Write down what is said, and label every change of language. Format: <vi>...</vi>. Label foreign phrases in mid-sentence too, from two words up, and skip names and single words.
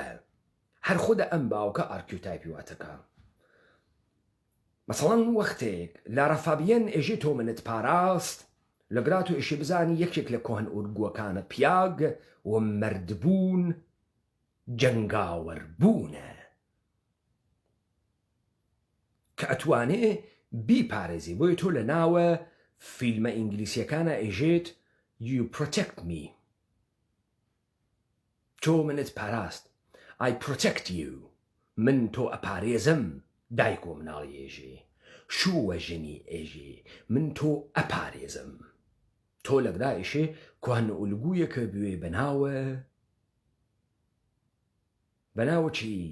<ckb>هەر خۆدە ئەم باوکە ئارکیوتایپی واتەکە. مەسەڵەن وەختێک لارە فابیەن ئێژێ تۆ منت پاراست، لەگرا تۆ ئێشێ بزانی یەکێک لە کۆهن ئولگووەکانە پیاگ و مەردبوون جەنگاوەربوونە کە ئەتوانێ بیپارێزی. بۆیە تۆ لە ناوە فیلمە ئینگلیسیەکانە ئێژێت</ckb> <en>You protect me،</en> <ckb>تۆ منت پاراست،</ckb> <en>I protect you،</en> <ckb>من تۆ ئەپارێزم. دایک و مناڵی ئێژێ، شووە ژنی ئێژێ، من تۆ ئەپارێزم. تۆ لەگدا ئێشێ کۆهن ئولگوویەکە بوێ بەناوە چی؟</ckb>